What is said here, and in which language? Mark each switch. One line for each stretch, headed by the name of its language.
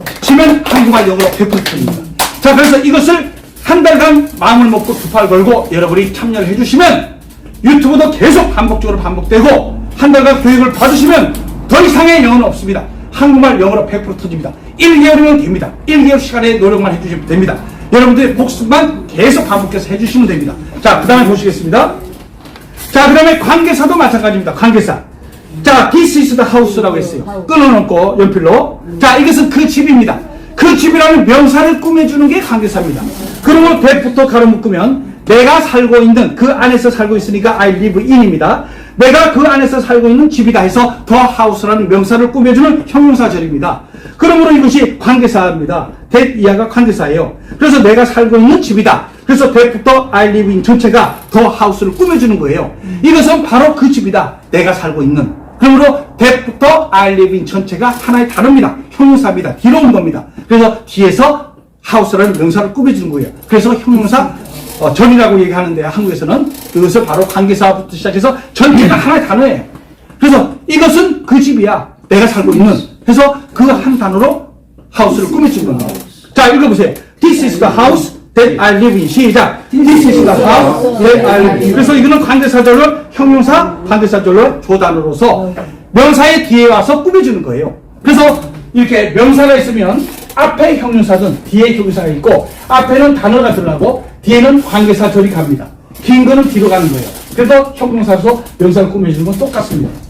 Korean: 치면 한국말 영어로 100%입니다. 자 그래서 이것을 한 달간 마음을 먹고 두 팔 걸고 여러분이 참여를 해주시면 유튜브도 계속 반복되고 한 달간 교육을 받으시면 더 이상의 영어는 없습니다. 한국말 영어로 100% 터집니다. 1개월이면 됩니다. 1개월 시간에 노력만 해주시면 됩니다. 여러분들의 복습만 계속 반복해서 해주시면 됩니다. 자, 그 다음에 보시겠습니다. 자, 그 다음에 관계사도 마찬가지입니다. 관계사.
English: 자, this is the house라고 했어요.
Korean: 끊어놓고 연필로. 자, 이것은 그 집입니다. 그 집이라는 명사를 꾸며주는 게 관계사입니다. 그러면 that부터 가로 묶으면 내가 살고 있는 그 안에서 살고 있으니까
English: I live in
Korean: 입니다. 내가 그 안에서 살고 있는 집이다 해서 the house라는 명사를 꾸며주는 형용사절입니다. 그러므로 이것이 관계사입니다. that 이하가 관계사예요. 그래서 내가 살고 있는 집이다. 그래서 that부터
English: I live in
Korean: 전체가 the house를 꾸며주는 거예요. 이것은 바로 그 집이다. 내가 살고 있는. 그러므로 that부터
English: I live in
Korean: 전체가 하나의 단어입니다. 형용사입니다. 뒤로 온 겁니다. 그래서 뒤에서 house라는 명사를 꾸며주는 거예요. 그래서 형용사 전이라고 얘기하는데 한국에서는 그것을 바로 관계사부터 시작해서 전체가 하나의 단어예요. 그래서 이것은 그 집이야. 내가 살고 있는. 그래서 그 한 단어로 house를 꾸며준 겁니다. 자, 읽어보세요.
English: This is the house that I live in.
Korean: 시작.
English: This is the house that I live in.
Korean: 그래서 이거는 관계사절로 형용사, 관계사절로 조단어로서 명사의 뒤에 와서 꾸며주는 거예요. 그래서 이렇게 명사가 있으면 앞에 형용사든 뒤에 형용사가 있고 앞에는 단어가 들어가고 뒤에는 관계사절이 갑니다. 긴 거는 뒤로 가는 거예요. 그래서 형용사로서 명사를 꾸며주는 건 똑같습니다.